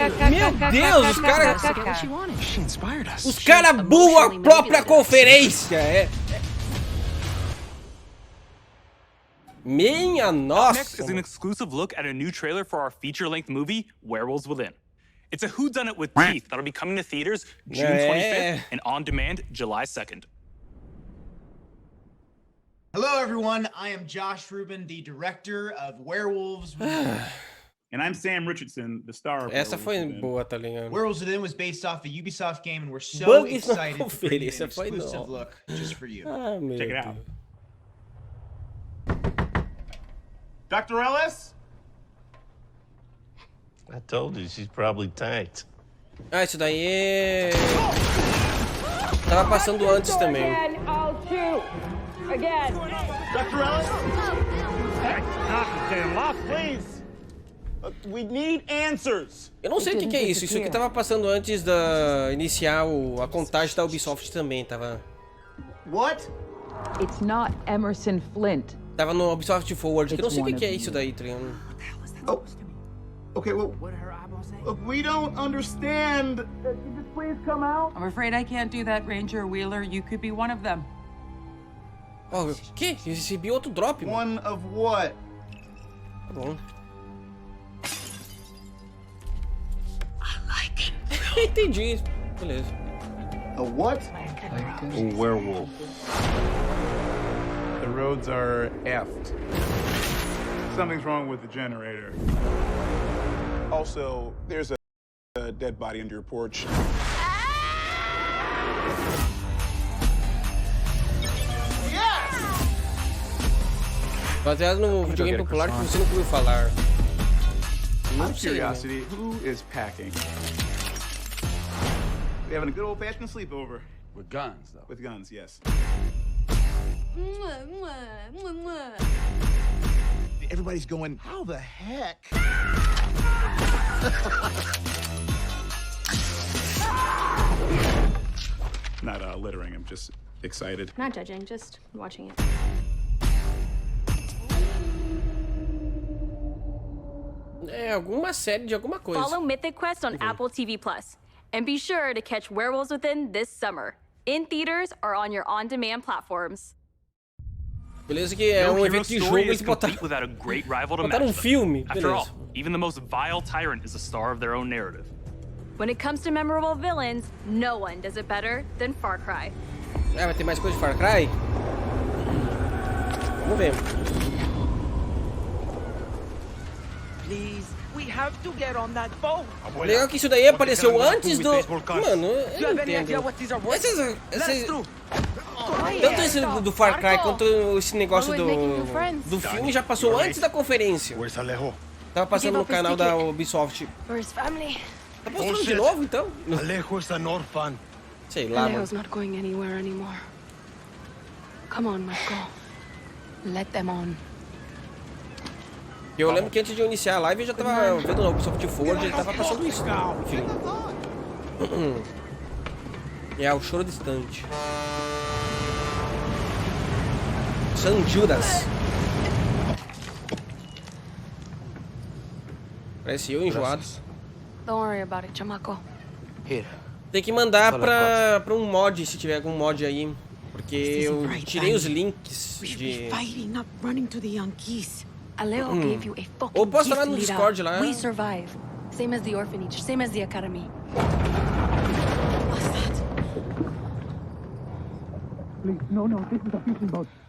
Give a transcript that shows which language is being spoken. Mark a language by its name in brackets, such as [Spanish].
[Portuguese] Meu Deus, os caras... Os caras bugam a própria conferência! Minha nossa! [English] Up next is an exclusive look at a new trailer for our feature-length movie, Werewolves Within. It's a whodunit with teeth that'll be coming to theaters June 25th and on demand July 2nd. Hello, everyone. I am Josh Rubin, the director of Werewolves Within. And I'm Sam Richardson, the star of [Portuguese] Essa foi boa, tá ligado? [English] Werewolves Within was based off a Ubisoft game, and we're so excited to bring you an exclusive look just for you. Check it out. Dr. Ellis? I told you, she's probably tanked. [Portuguese] Ah, isso daí é... Tava passando antes também. [English] Dr. Ellis? Hey, knock the damn off, please. We need answers. [Portuguese] Eu não sei o que é isso. Isso aqui tava passando antes da iniciar a contagem da Ubisoft também, tava. [English] What? It's not Emerson Flint. [Portuguese] Tava no Ubisoft Forward. Eu não sei o que é isso daí, Triano. [English] Oh. Okay, well, look, we don't understand. Could you just please come out? I'm afraid I can't do that, Ranger Wheeler. You could be one of them. [Portuguese] Oh, o que? Recebi outro drop, mano. [English] One of what? [Portuguese] Tá bom. Entendi. Beleza. [English] A what? A werewolf. The roads are effed. Something's wrong with the generator. Also, there's a dead body under your porch. [Portuguese] Baseado no videogame popular que você nunca ouviu falar. [English] Out of curiosity, who is packing? We having a good old-fashioned sleepover. With guns, though. With guns, yes. Everybody's going, how the heck? Not littering, I'm just excited. Not judging, just watching it. [Portuguese] É alguma série de alguma coisa. [English] Follow Mythic Quest on Apple TV Plus. And be sure to catch Werewolves Within this summer. In theaters or on your on-demand platforms. [Portuguese] Beleza que é evento de jogo, eles botaram filme. [English] After all, even the most vile tyrant is a star of their own narrative. When it comes to memorable villains, no one does it better than Far Cry. [Portuguese] Ah, vai ter mais coisa de Far Cry? Vamos ver. [English] Please, we have to get on that boat. [Portuguese] Legal que isso daí apareceu antes do... Mano, eu não entendo. Tanto esse do Far Cry quanto esse negócio do filme já passou antes da conferência. Tava passando no canal da Ubisoft. Tá postando de novo, então? [English] Alejo is an orphan. [Portuguese] Sei lá, mano. [English] Alejo's not going anywhere anymore. Come on, Marco. Let them on. [Portuguese] Eu lembro que antes de eu iniciar a live eu já tava vendo na Ubisoft Forward e ele tava passando isso. Enfim. É o choro distante. [Spanish] San Judas. [Portuguese] Parece eu enjoado. [English] Don't worry about it, [Spanish] chamaco. [Portuguese] Tem que mandar pra um mod, se tiver algum mod aí. Porque eu tirei os links de... [English] Alejo gave you a fucking [Portuguese] ou posta lá no [English] gift, [Portuguese] Discord lá. [English] We survive. Same as the orphanage, same as the academy. What's that? Please, no, this is a fishing boat.